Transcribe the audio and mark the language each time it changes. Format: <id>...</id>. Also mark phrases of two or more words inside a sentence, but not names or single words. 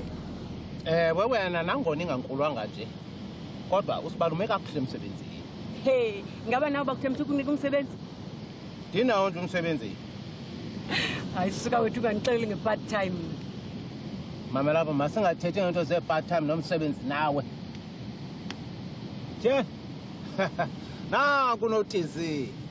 <xh>Wena nangona ingankulwanga nje. Kodwa usibalume kakuhle emsebenzini. Hey, ngaba nawe bakuthemisa ukunika umsebenzi? Ndinawo nje umsebenzi. Hayi suka wethu kanixelele nge-</xh> <en>part time.</en> <xh>Mama lapha masingathethi ngento ze-</xh> <en>part time</en> <xh>nomsebenzi nawe. Je. Naku notizi.</xh>